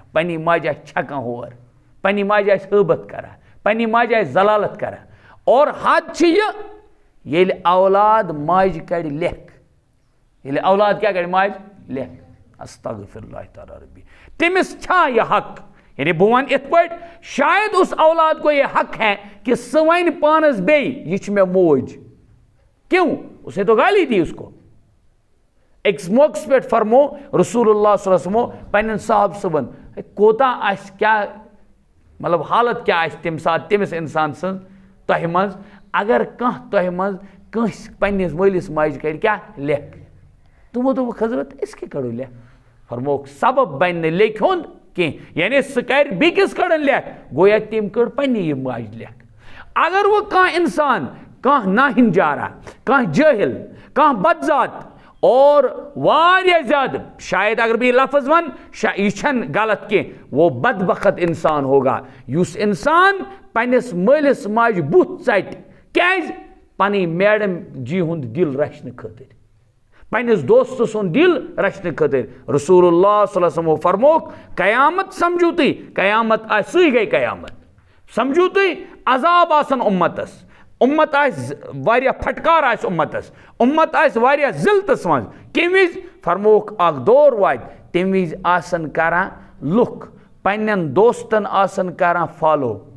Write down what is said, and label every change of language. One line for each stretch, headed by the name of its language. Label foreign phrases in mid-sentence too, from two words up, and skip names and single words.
Kashmiri: پننہِ ماجہِ آسہِ چھکان ہور پننہِ ماجہِ آسہِ ہٲبت کران پننہِ ماجہِ آسہِ زلالت کران
Urdu: اور حد
Kashmiri: چھِ یہِ ییٚلہِ اولاد ماجہِ کڑِ لیکھ ییٚلہِ اولاد کیٛاہ کَرِ ماجہِ لیکھ
Arabic: استغفر اللہ تعالیٰ ربی
Kashmiri: تٔمِس چھا یہ حق یعنی بہٕ وَنہٕ یِتھ پٲٹھۍ
Urdu: شاید اس اولاد کو یہ حق ہے کہ
Kashmiri: سُہ وَنہِ پانَس بیٚیہِ یہِ چھِ مےٚ موج
Urdu: کیوں اسے تو گالی دی اس کو
Kashmiri: أکِس موقعس پٮ۪ٹھ فرمو رسول اللہ
Arabic: صلی اللہ علیہ وسلم
Kashmiri: پنٛنٮ۪ن صاحب صٲبن کوتاہ آسہِ کیٛاہ مطلب حالت کیٛاہ آسہِ تَمہِ ساتہٕ تٔمِس اِنسان سٕنٛز تۄہہِ منٛز اگر کانٛہہ تۄہہِ منٛز کٲنٛسہِ پنٛنِس مٲلِس ماجہِ کَرِ کیٛاہ لیکھ تِمو دوٚپُکھ حضرت أسۍ کیٛاہ کَڑو لیکھ فرمووُکھ سبب بنہِ نہٕ لیکھِ ہُنٛد کینٛہہ یعنی سُہ کَرِ بیٚکِس کٔڑٕن لیکھ گویا تٔمۍ کٔڑ پنٛنہِ یہِ ماجہِ لیکھ اگر وۄنۍ کانٛہہ اِنسان کانٛہہ ناہِنجارا کانٛہہ جٲہِل کانٛہہ بدذات اور واریاہ زیادہ شاید اگر بہٕ یہِ لفظ وَنہٕ یہِ چھَنہٕ غلط کینٛہہ
Urdu: وہ بدبخت اِنسان ہوگا
Kashmiri: یُس اِنسان پنٛنِس مٲلِس ماجہِ بُتھ ژَٹہِ کیٛازِ پنٕنۍ میڈم جی ہُنٛد دِل رچھنہٕ خٲطرٕ پنٛنِس دوستہٕ سُنٛد دِل رچھنہٕ خٲطرٕ رسول اللہ
Arabic: صلی اللہ علیہ
Kashmiri: وسلمو فرمووُکھ قیامت سمجھو تُہۍ قیامت آسہِ سُے گٔے قیامت سمجھو تُہۍ عذاب آسن اُمتس اُمت آسہِ واریاہ پھٹکار آسہِ اُمتس اُمت آسہِ واریاہ ذلتس منٛز کمہِ وِزِ فرمووُکھ اکھ دور واتہِ تمہِ وِزِ آسن کران لُکھ پنٛنٮ۪ن دوستن آسن کران فالو